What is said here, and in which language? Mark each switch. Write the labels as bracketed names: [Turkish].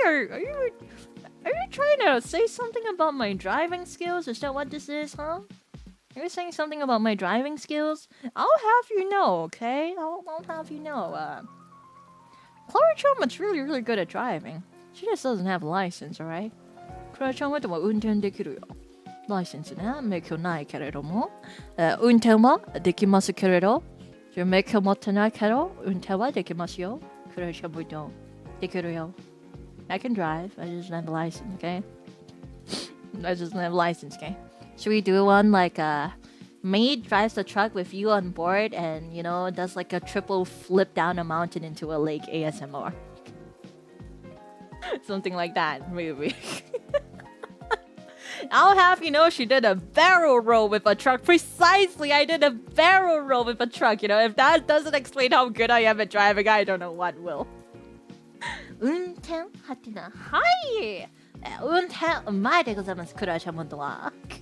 [English] Are you trying to say something about my driving skills? Is that what this is, huh? Are you saying something about my driving skills? I'll have you know, okay? I'll have you know. Klara Charmwood's really good at driving. She just doesn't have a license, alright? [Japanese] Klara Charmwood は運転できるよ。ライセンスね、免許ないけれども、運転はできますけれど、免許持ってないけど、運転はできますよ。クラシャブドン。できるよ。 [English] I can drive, I just don't have a license, okay? I just don't have a license, okay? Should we do one like Maid drives the truck with you on board and, you know, does like a triple flip down a mountain into a lake ASMR? Something like that, maybe. I'll have you know she did a barrel roll with a truck. Precisely, I did a barrel roll with a truck. You know, if that doesn't explain how good I am at driving, I don't know what will. [Japanese] 運転はてな。はい。運転うまいでございます。クラシャモンドは。